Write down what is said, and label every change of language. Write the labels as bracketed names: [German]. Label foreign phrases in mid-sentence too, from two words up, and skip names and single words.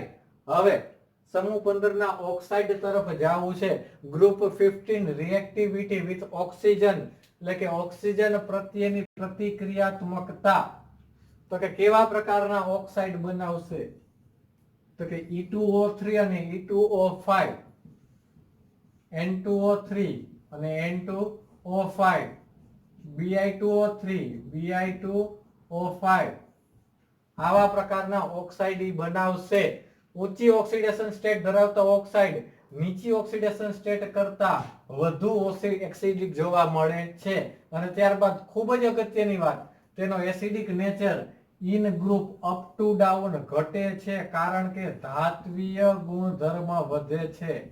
[Gujarati] હવે સમૂહ 15 ના ઓક્સાઇડ તરફ જવું છે. [English] group 15 reactivity with oxygen [Gujarati] એટલે કે ઓક્સિજન પ્રત્યેની પ્રતિક્રિયાત્મકતા. તો કે કેવા પ્રકારના ઓક્સાઇડ બનાવશે તો કે E2O3 અને E2O5, N2O3 અને N2O5, Bi2O3, Bi2O5 આવા પ્રકારના ઓક્સાઇડ બનાવશે. ઊંચી [English] oxidation state [Gujarati] ધરાવતા ઓક્સાઇડ નીચી [English] oxidation state [Gujarati] કરતા વધુ એસિડિક જોવા મળે છે. અને ત્યારબાદ ખૂબ જ અગત્યની વાત, તેનો [English] acidic nature in group up to down [Gujarati] ઘટે છે કારણ કે ધાત્વીય ગુણધર્મ વધે છે.